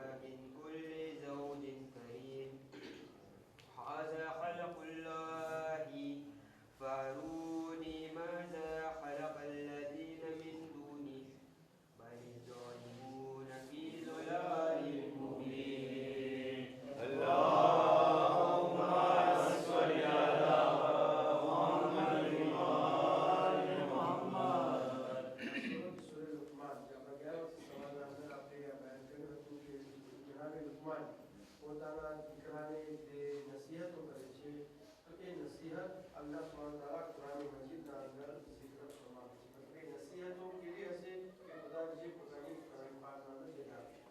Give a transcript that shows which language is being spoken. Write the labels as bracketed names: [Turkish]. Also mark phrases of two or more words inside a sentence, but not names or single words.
[Arabic] من كل زوج كريم هذا خلق الله فأروني ماذا خلق الذين من دونه بل الظالمون في ضلال مبين اللهم صل على محمد وآل محمد. [Gujarati] સૂરજ લુકમાન જે આપણે ગયા વર્ષે સવારના અંદર આપણે બયાન કર્યું હતું કે જનાબે લુકમાન પોતાના દીકરાને જે નસીહતો કરે છે તો એ નસીહત અલ્લાહ સુબ્હાનહુ વ તઆલા કુરાન મજીદના અંદર zikr ફરમાવે છે. એ નસીહતો કેવી હશે કે બધા જે પોતાની કુરાન પાકના અંદર જણાવે છે.